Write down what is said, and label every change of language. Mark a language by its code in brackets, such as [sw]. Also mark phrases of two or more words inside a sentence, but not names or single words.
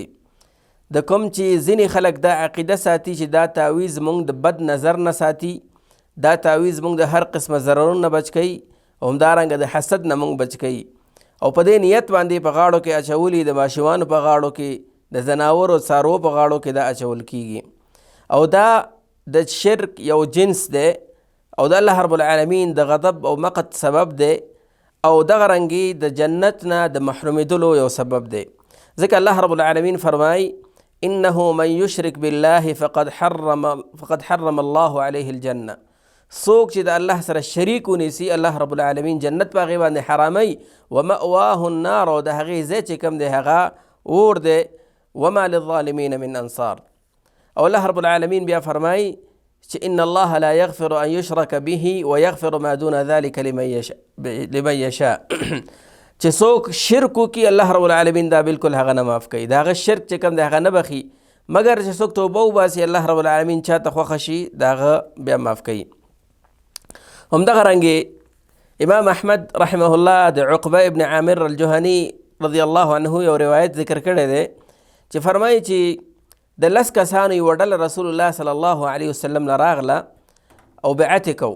[ps] د کوم چې ځینې خلک دا عقیده ساتي چې دا تعویض موږ د بد نظر نه ساتي، دا تعویض موږ د هر قسمه ضررونو نه بچ کوي او همدارنګه د حسد نه موږ بچ کوي او په دې نیت باندې په غاړو کې اچولي، د ماشومانو په غاړو کې، د زناورو څاروو په غاړو کې دا اچول کیږي او دا د شرک یو جنس دی او د الله [ar] رب العالمین [ps] د غضب او مقت سبب دی او دغه رنګې د جنت نه د محرومېدلو یو سبب دی. ځکه الله [ar] رب العالمین [ps] فرمای [ar] انه من یشرک بالله فقد حرم الله علیه الجنه. [ps] څوک چې د الله سره شریک ونیسي، الله [ar] رب العالمین [ps] جنت په هغې باندې حراموي. [ar] ومأواه النار، [ps] او د هغې ځای چې کوم دی هغه اور دی. [ar] وما للظالمین من انصار. [ps] او الله [ar] رب العالمین [ps] بیا فرمایي چې [ar] ان الله لا یغفر ان یشرک به ویغفر ما دون ذلك لمن یشاء. [ps] چې څوک شرک وکړي الله [ar] رب العالمین [ps] دا بالکل هغه نه معاف کوي. د هغه شرک چې کوم دی هغه نه بخي، مګر چې څوک توبه وباسي الله [ar] رب العالمین [ps] چاته خوښه شي د هغه بیا معاف کوي. همدغه رنګې امام احمد [ar] رحمه الله [ps] د عقبه ابن عامر الجهني [ar] رضی الله عنه [ps] یو روایت ذکر کړی دی چې فرمایي چې د 10 کسانو یوه ډله رسول الله [ar] صلی الله علیه وسلم [ps] نه راغله او بیعت یې کو.